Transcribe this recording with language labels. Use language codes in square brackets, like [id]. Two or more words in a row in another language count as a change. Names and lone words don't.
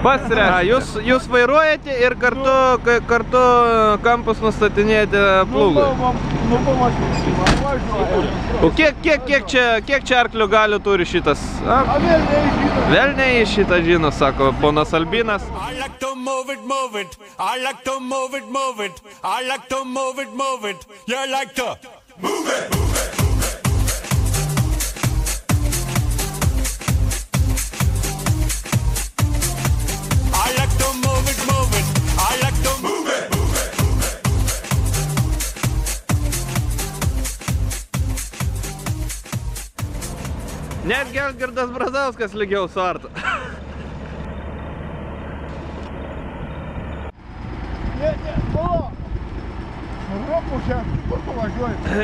[lt] Pats tręšite. Jūs vairuojate ir kartu kampus nustatinėjate plūgui? Nu, pamatysim, važiuoju. O kiek čia arklių galių turi šitas? Velniai šitą žino, sako ponas Albinas. [en] I like to move it, move it. I like to move it, move it. I like to move it, move it. You like to move it, move it. I like to move it, move it. I like to move it, move it. [lt] Netgi Algirdas Brazauskas lygiau suarta. O! Europų čia, kur pavažiuoju?